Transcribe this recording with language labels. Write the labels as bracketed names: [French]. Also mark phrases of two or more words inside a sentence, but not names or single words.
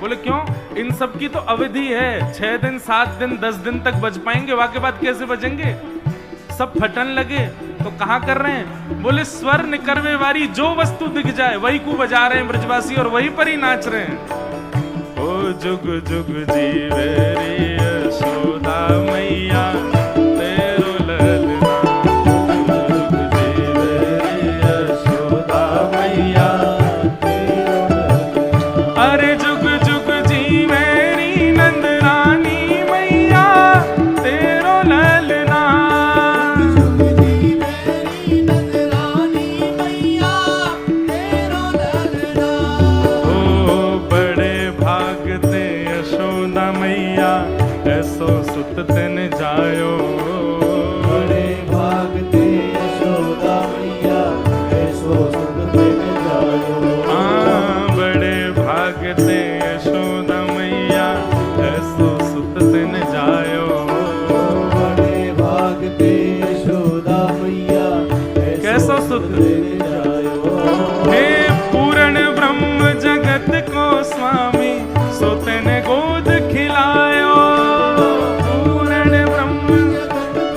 [Hindi] बोले क्यों? इन सब की तो अवधि है, 6 दिन 7 दिन 10 दिन तक बज पाएंगे, वाके बाद कैसे बजेंगे? सब फटन लगे तो कहां कर रहे हैं? बोले स्वर निकरवे वारी जो वस्तु दिख जाए वही को बजा रहे हैं ब्रजवासी और वही पर ही नाच रहे हैं। [Braj] ओ जुग जुग जीवेरी यशोदा मैया तेरो ललना, जुग जुग जीवेरी यशोदा मैया। अरे जुग जुग जीवेरी नंद रानी मैया तेरो ललना, जुग जीवेरी नंद रानी मैया तेरो ललना। ओ बड़े भागते यशोदा मैया ऐसो सुत तेन जायो, बड़े भागते यशोदा मैया ऐसो सुत तेन जायो। भागते यशोदा मैया ऐसो सुत तिन जायो, बड़े भागते यशोदा मैया कैसो सुत तिन जायो। हे पूर्ण ब्रह्म जगत को स्वामी सो तेने गोद खिलायो, पूर्ण ब्रह्म